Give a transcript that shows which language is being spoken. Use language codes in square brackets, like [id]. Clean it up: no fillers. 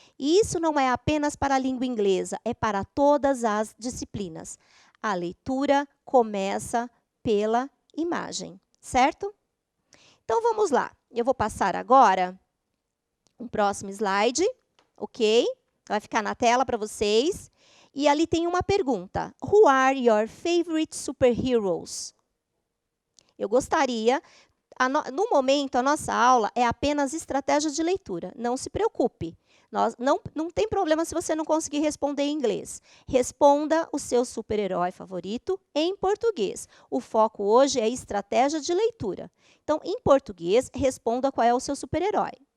[pt] E isso não é apenas para a língua inglesa, é para todas as disciplinas. A leitura começa pela imagem, certo? Então, vamos lá. Eu vou passar agora um próximo slide, ok? Vai ficar na tela para vocês. E ali tem uma pergunta. [en] Who are your favorite superheroes? [pt] Eu gostaria... No momento, a nossa aula é apenas estratégia de leitura. Não se preocupe. Não tem problema se você não conseguir responder em inglês. Responda o seu super-herói favorito em português. O foco hoje é estratégia de leitura. Então, em português, responda qual é o seu super-herói.